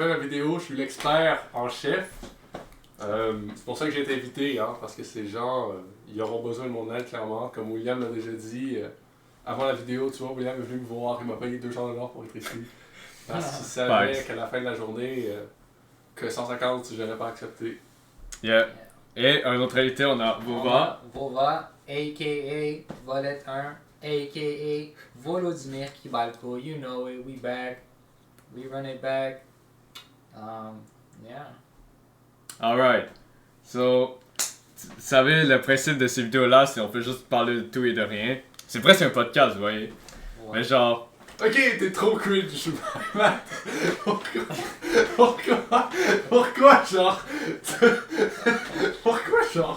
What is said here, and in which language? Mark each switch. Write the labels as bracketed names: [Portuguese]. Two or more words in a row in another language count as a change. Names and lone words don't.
[French] fait ma vidéo, je suis l'expert en chef. C'est pour ça que j'ai été invité, hein, parce que ces gens, ils auront besoin de mon aide clairement. Comme William l'a déjà dit, avant la vidéo, tu vois, William est venu me voir, il m'a payé 200$ pour être ici. Parce qu'il savait Facts. qu'à la fin de la journée, que 150, j'aurais pas accepté. Yeah. Et un autre invité, on a On Vova. a Vova, a.k.a. Volette 1, a.k.a. Volodymyr Kibalko. [English] You know it, we back. We run it back. Yeah. Alright. So, [French] vous savez, le principe de ces vidéos-là, c'est on peut juste parler de tout et de rien. C'est presque un podcast, vous voyez. Ouais. Mais genre, Ok, t'es trop cringe, Matt. Pourquoi, genre. Pourquoi, genre.